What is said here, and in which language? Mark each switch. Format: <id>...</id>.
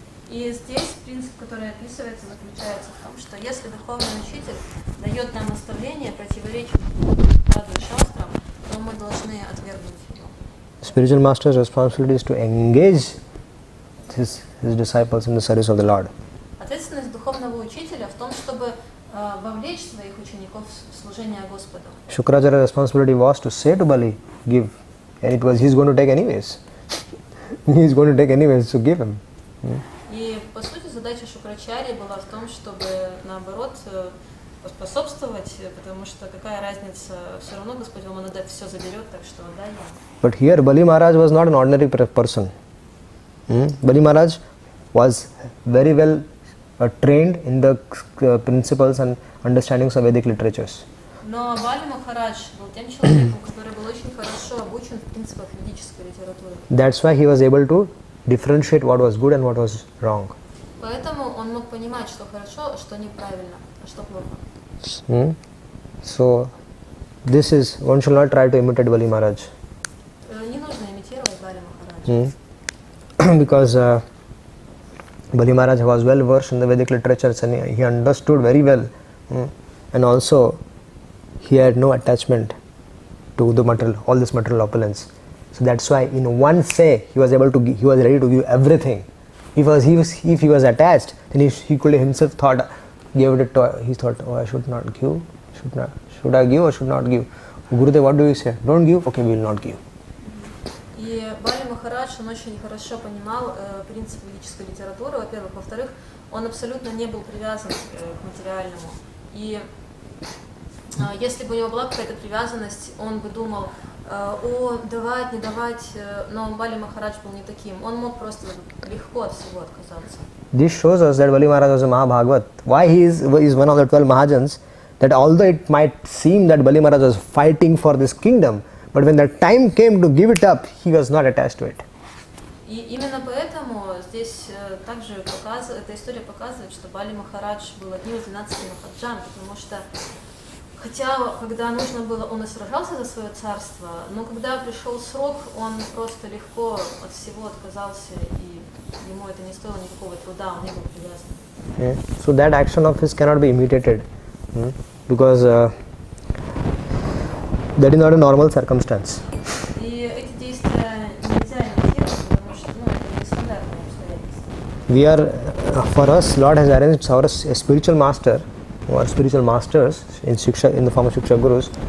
<ru>И здесь принцип, который описывается, заключается в том, что если духовный учитель дает нам наставление, противоречит саду и шастрам, то мы должны отвергнуть его.</ru> <en>Spiritual master's responsibility is to engage his disciples in the service of the Lord.</en> <ru>Ответственность духовного учителя в том, чтобы вовлечь своих учеников в служение Господу.</ru> <en>Shukracharya's responsibility was to say to Bali, give, and he's going to take anyways. He's going to take anyways, so give him.</en> <ru>И по сути задача Шукрачарьи была в том, чтобы наоборот поспособствовать, потому что какая разница, все равно Господь вам отдать все заберет, так что отдай ему.</ru> <en>But here Bali Maharaj was not an ordinary person. Bali Maharaj was very well trained in the principles and understandings of Vedic literatures.</en> <ru>Но Бали Махарадж был тем человеком, который был очень хорошо обучен в принципах ведической литературы.</ru> <en>That's why he was able to differentiate what was good and what was wrong.</en> <ru>Поэтому он мог понимать, что хорошо, а что неправильно, а что плохо.</ru> <en>So, this is, one should not try to imitate Bali Maharaj.</en> <ru>Не нужно имитировать Бали Махараджа.</ru> <en>Because Bali Maharaj was well versed in the Vedic literatures and he understood very well. And also, he had no attachment to the material, all this material opulence. So that's why in one say he was ready to give everything. If he was attached, then he could himself gave it to, he thought, oh, I should not give, should I give or should not give? Gurudev, what do you say? Don't give? Okay, we will not give.</en> <ru>И Бали Махарадж, он очень хорошо понимал принцип ведической литературы, во-первых. Во-вторых, он абсолютно не был привязан к материальному. И если бы у него была какая-то привязанность, он бы думал, о, давать, не давать, но Бали Махарадж был не таким. Он мог просто легко от всего отказаться.</ru> <en>This shows us that Bali Maharaj was a Mahabhagavat. Why he is one of the 12 Mahajans, that although it might seem that Bali Maharaj was fighting for this kingdom, but when the time came to give it up, he was not attached to it.</en> <ru>И именно поэтому здесь также эта история показывает, что Бали Махарадж был одним из 12 махаджан, потому что хотя, когда нужно было, он и сражался за свое царство, но когда пришел срок, он просто легко от всего отказался, и ему это не стоило никакого труда, он не был привязан.</ru> <en>So that action of his cannot be imitated, because that is not a normal circumstance.</en> <ru>И эти действия нельзя имитировать, потому что это нестандартные обстоятельства.</ru> <en>We are, for us, Lord has arranged our spiritual master, or spiritual masters in Shiksha, in the form of Shiksha Gurus.</en>